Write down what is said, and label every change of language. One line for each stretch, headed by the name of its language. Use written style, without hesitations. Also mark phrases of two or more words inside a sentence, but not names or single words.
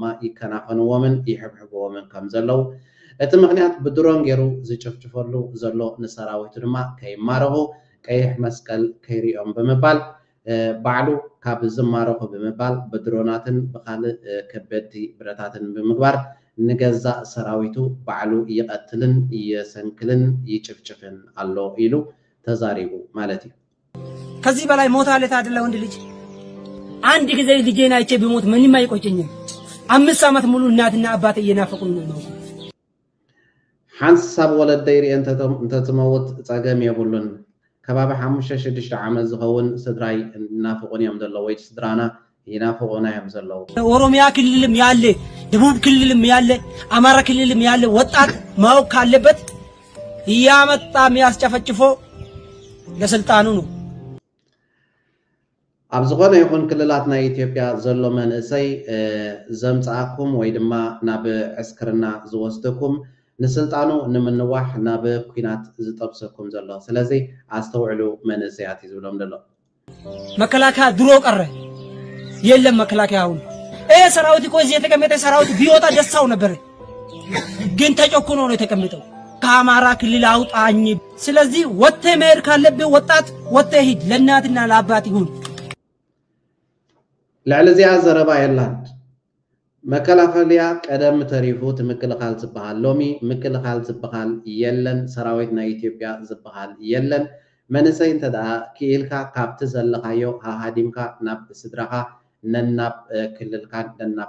Tigrinya: ይከናኸንዎምን ይሕብሕብዎምን ከም ዘለው እቲ ምክንያት ብድሮን ገይሩ ዝጭፍጭፈሉ ዘሎ ንሰራዊቱ ድማ ከይማረኹ ቀይሕ መስቀል ከይሪኦም ብምባል ባዕሉ ካብ ዝማረኹ ብምባል ብድሮናትን ብካልእ ከበድቲ ብረታትን ብምግባር ንገዛእ ሰራዊቱ ባዕሉ ይቀትልን ይሰንክልን ይጭፍጭፍን ኣሎ ኢሉ ተዛሪቡ ማለት እዩ።
Amharic: ከዚህ በላይ ሞት አለ ታደለ ወንድ ልጅ አንድ ጊዜ ልጄን አይቼ ቢሞት ምንም አይቆጨኝም። 5 ዓመት ሙሉ እናትና አባቴ እየናፈቁኝ ነው።
Tigrinya: ሓንሳብ ወለደይ ሪእን እንተትመውት ፀገም የብሉን ከባቢ 5-6 ዓመት ዝኸውን ስድራይ እናፍቁን እዮም ዘለው ወይ ስድራና ይናፍቁና እዮም ዘለው።
Amharic: ኦሮሚያ ክልልም ያለ ደቡብ ክልልም ያለ አማራ ክልልም ያለ ወጣት ማወቅ ካለበት ያመጣ የሚያስጨፈጭፎ ለስልጣኑ ነው።
Tigrinya: ኣብ ዝኾነ ይኹን ክልላት ናይ ኢትዮጵያ ዘሎ መንእሰይ ዘምፃኣኩም ወይ ድማ ናብ ዕስክርና ዝወስደኩም ንስልጣኑ ንምንዋሕ ናብ ኩናት ዝጠብሰኩም ዘሎ ስለዚ ኣስተውዕሉ መንእሰያት ይዝብሎም ዘሎ።
Amharic: መከላከያ ድሮ ቀረ የለም መከላከያ አሁን ሰራዊት እኮ እዚህ የተቀመጠ ሰራዊት ቢወጣ ደስታው ነበር፣ ግን ተጨኩኖ ነው የተቀመጠው። ከአማራ ክልል አውጣኝ። ስለዚህ ወጥተ መሄድ ካለብህ ወጣት ወጥተ ሂድ፣ ለእናትና ለአባት ይሁን።
Tigrinya: ልዕልዚያ ዘረባ የላን መከላከያ ቀደም ተሪፉ ትምክልኻል ዝበሃል ሎሚ ምክልኻል ዝበሃል የለን ሰራዊት ናይ ኢትዮጵያ ዝበሃል የለን መንእሰይ እንተደኣ ክኢልካ ካብቲ ዘለኻዮ ሃሃዲምካ ናብ ስድራኻ ነናብ ክልልካን ነናብ